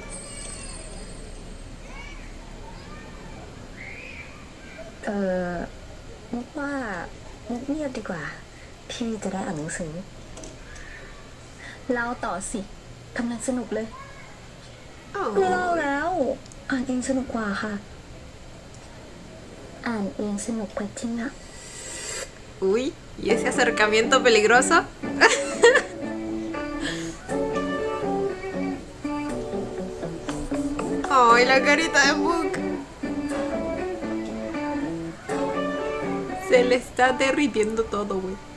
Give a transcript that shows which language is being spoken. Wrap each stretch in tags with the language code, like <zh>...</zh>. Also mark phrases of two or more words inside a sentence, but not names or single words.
<th>มุกว่ามุกเงียบดีกว่า พี่จะได้อ่านหนังสือเล่าต่อสิกำลังสนุกเลย ไม่เล่า Oh. แล้ว อ่านเองสนุกกว่าค่ะ อ่านเองสนุกกว่าจริงอะ</th> <es>Uy, ¿y ese acercamiento peligroso? Ay, la carita de Mook. Se le está derritiendo todo, güey.</es>